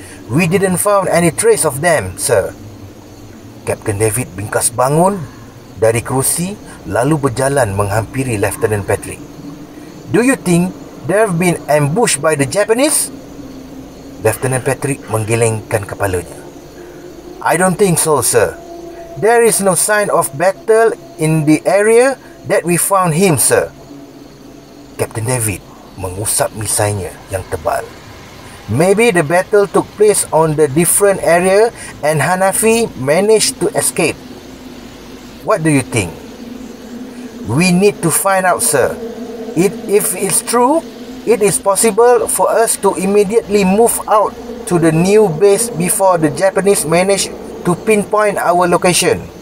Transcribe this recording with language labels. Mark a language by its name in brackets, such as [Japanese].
[English] "We didn't found any trace of them, sir." [Malay] Kapten David bingkas bangun dari kerusi lalu berjalan menghampiri Lieutenant Patrick. [English] "Do you think they have been ambushed by the Japanese?" [Malay] Lieutenant Patrick menggelengkan kepalanya. [English] "I don't think so, sir. There is no sign of battle in the area that we found him, sir." [Malay] Kapten David mengusap misainya yang tebal. [English] "Maybe the battle took place on the different area and Hanafi managed to escape. What do you think?" "We need to find out, sir. If it's true, it is possible for us to immediately move out to the new base before the Japanese manage to pinpoint our location."